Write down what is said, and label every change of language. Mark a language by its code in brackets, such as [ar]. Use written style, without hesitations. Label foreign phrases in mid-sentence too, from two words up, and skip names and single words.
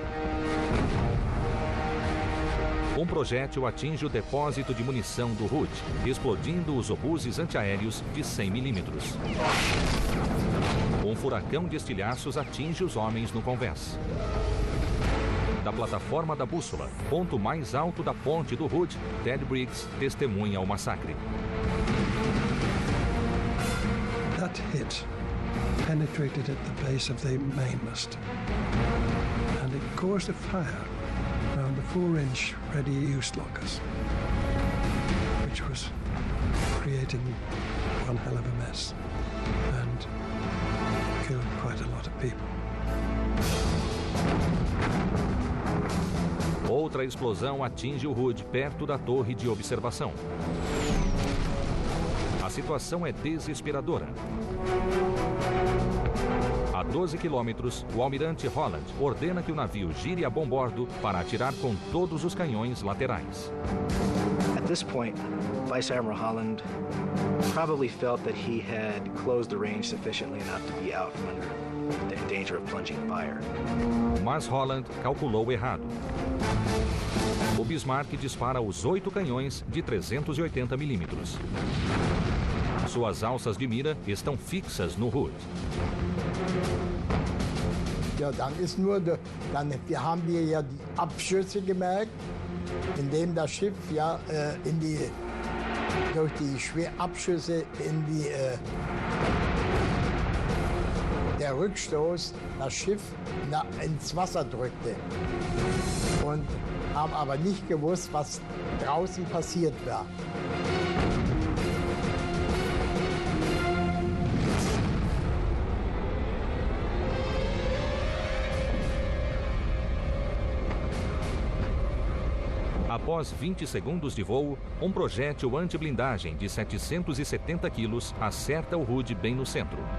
[pt] Um projétil atinge o depósito de munição do Hood, explodindo os obuses antiaéreos de 100 milímetros. Um furacão de estilhaços atinge os homens no convés. Da plataforma da bússola, ponto mais alto da ponte do Hood, Ted Briggs testemunha o massacre. [en] That hit penetrated at the base of the mainmast, and it caused a fire around the 4-inch ready-use lockers, which was creating one hell of a mess and killed quite a lot of people. [pt] Outra explosão atinge o Hood perto da torre de observação. A situação é desesperadora. A 12 quilômetros, o almirante Holland ordena que o navio gire a bombordo para atirar com todos os canhões laterais. [en] At this point, Vice Admiral Holland probably felt that he had closed the range sufficiently enough to be out from under the danger of plunging fire. [pt] Mas Holland calculou errado. O Bismarck dispara os 8 canhões de 380 milímetros. Suas alças de mira estão fixas no Hood. [de] Ja, dann ist nur, wir haben ja die Abschüsse gemerkt, indem das Schiff ja durch die Abschüsse der Rückstoß das Schiff ins Wasser drückte. Und haben aber nicht gewusst, was draußen passiert war. [pt] Após 20 segundos de voo, um projétil anti-blindagem de 770 quilos acerta o Hood bem no centro.